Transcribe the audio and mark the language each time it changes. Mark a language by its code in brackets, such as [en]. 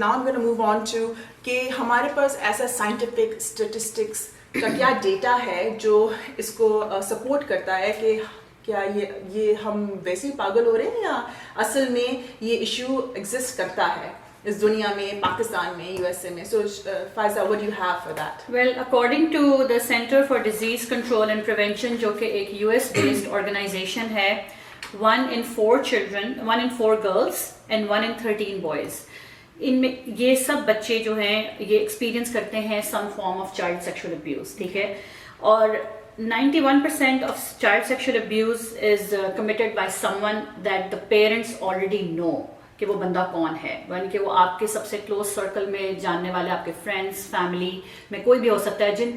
[en] now I am gonna move on to [hi] कि हमारे पास ऐसा साइंटिफिक स्टेटिस्टिक्स का क्या डेटा है जो इसको सपोर्ट करता है कि क्या ये हम वैसे ही पागल हो रहे हैं या असल में ये इशू एग्जिस्ट करता है इस दुनिया में, पाकिस्तान में, यूएसए में. [en] So Faiza, what do you have for that? Well, according to the Center for Disease Control and Prevention, [hi] जो कि एक US based organization है, [en] 1 in 4 children, 1 in 4 girls and 1 in 13 boys, [hi] इनमें ये सब बच्चे जो हैं ये एक्सपीरियंस करते हैं [en] some form of child sexual abuse. [hi] ठीक है, और [en] 91% of child sexual abuse is committed by someone that the parents already know [hi] कि वो बंदा कौन है, यानी कि वो आपके सबसे क्लोज सर्कल में जानने वाले, आपके फ्रेंड्स, फैमिली में कोई भी हो सकता है.